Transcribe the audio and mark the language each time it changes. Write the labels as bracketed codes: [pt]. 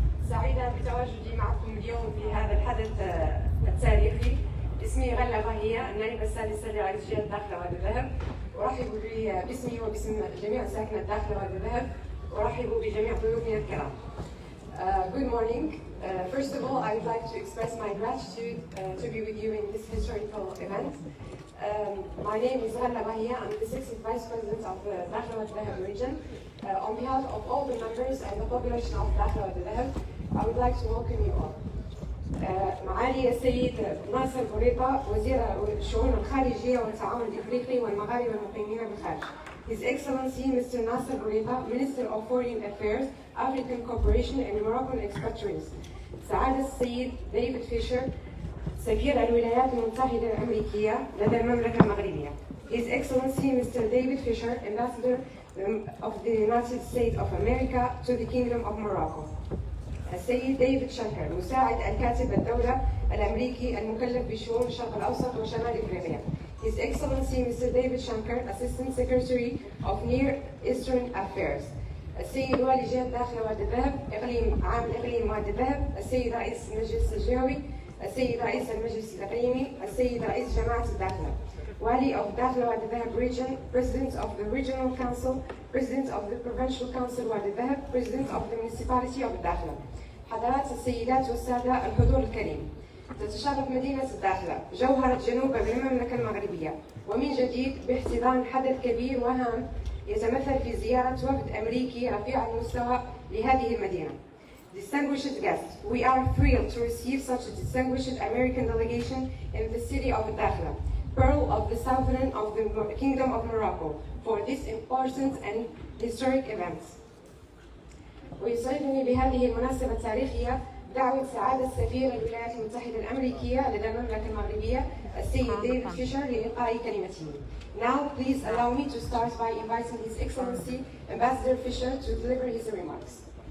[ar] سعيدة بتواجدي معكم اليوم في هذا الحدث التاريخي. اسمي غلة باهية، النائبة السادسة لرئيس جهة داخلة وادي الذهب. أرحب باسمي وباسم جميع ساكنة داخلة وادي الذهب. أرحب بجميع ضيوفنا الكرام. [en] Good morning. First of all, I would like to express my gratitude to be with you in this historical event. My name is Ghalla Bahia. I'm the 6th Vice President of the Dakhla Wadi Dhahab region. On behalf of all the members and the population of Dakhla Wadi Dhahab, I would like to welcome you all. [ar] معالي السيد ناصر بوريطة وزير الشؤون الخارجية والتعاون الإفريقي والمغاربة المقيمين بالخارج. [en] His Excellency Mr. Nasser Bourita, Minister of Foreign Affairs, African Cooperation and Moroccan Expatriates. [ar] سعادة السيد ديفيد فيشر سفير الولايات المتحدة الأمريكية لدى المملكة المغربية. [en] His Excellency Mr. David Fisher, Ambassador of the United States of America to the Kingdom of Morocco. [ar] السيد ديفيد شنكر مساعد الكاتب الدولة الأمريكي المكلف بشؤون الشرق الأوسط وشمال إفريقيا. [en] His Excellency Mr. David Shankar, Assistant Secretary of Near Eastern Affairs. [ar] السيد والي جهة داخلة وادي الذهب، عام الإقليم وادي الذهب، السيد رئيس المجلس الجهوي، السيد رئيس المجلس الإقليمي، السيد رئيس جماعة الداخلة. [en] والي of Dakhla Wadi Dhahab region, President of the Regional Council, President of the Provincial Council Wadi Dhahab, President of the Municipality of Dakhla. [ar] حضرات السيدات والسادة الحضور الكريم. تتشرف مدينة الداخلة جوهرة جنوب المملكة المغربية ومن جديد باحتضان حدث كبير وهام يتمثل في زيارة وفد أمريكي رفيع المستوى لهذه المدينة. [en] Distinguished guests, we are thrilled to receive such a distinguished American delegation in the city of Dakhla, pearl of the southern of the Kingdom of Morocco, for this important and historic event. [ar] ويسعدني بهذه المناسبة التاريخية دعوة سعادة سفير الولايات المتحدة الأمريكية لدى المملكة المغربية السيد ديفيد فيشر لإلقاء كلمته. [en] Now please allow me to start by inviting His Excellency Ambassador Fisher to deliver his remarks.